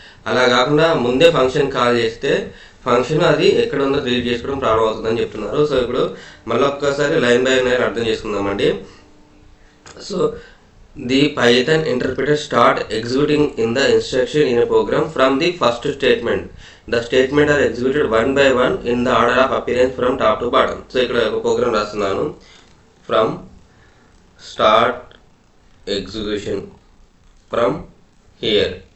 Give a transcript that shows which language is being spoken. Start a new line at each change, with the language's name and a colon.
Telugu: అలా కాకుండా ముందే ఫంక్షన్ కాల్ చేస్తే ఫంక్షన్ అది ఎక్కడ ఉందో రీడ్ చేసుకోవడం ప్రాబ్లం అవుతుందని చెప్తున్నారు. సో ఇప్పుడు మళ్ళీ ఒక్కసారి లైన్ బై లైన్ అర్థం చేసుకుందామండి.
English: So the Python interpreter start executing in the instruction in a program from the first statement. The statement are executed one by one in the order of appearance from top to bottom.
Telugu: So ఇక్కడ ఒక programme రాస్తున్నాను
English: From start execution from here.